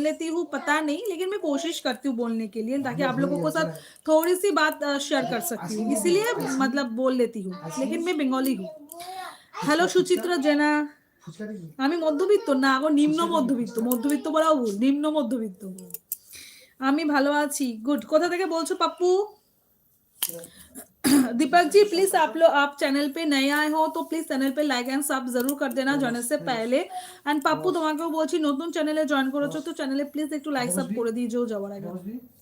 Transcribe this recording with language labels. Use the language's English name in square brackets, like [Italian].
[Hindi] लेती हूँ पता नहीं, लेकिन मैं कोशिश करती हूँ बोलने के लिए, ताकि आप लोगों को साथ थोड़ी सी बात शेयर कर सकती हूँ, इसीलिए मतलब बोल लेती हूँ, लेकिन मैं बेंगली हूँ। [Bangla] হ্যালো সুচিত্রা জেনা, আমি মধ্যবিত্ত না গো, নিম্ন মধ্যবিত্ত, মধ্যবিত্ত বলাও ভুল, নিম্ন মধ্যবিত্ত। আমি ভালো আছি, গুড। কোথা থেকে বলছো পাপ্পু? [Hindi] दीपक जी प्लीज आप चैनल पे नए आए हो तो प्लीज चैनल पे लाइक एंड सब जरूर कर देना जाने से पहले। [Bangla] एंड পাপ্পু তোমাকেও বলছি, নতুন চ্যানেলে জয়েন করেছো তো চ্যানেলে প্লিজ একটু লাইক সাব করে দিও যাওয়ার আগে।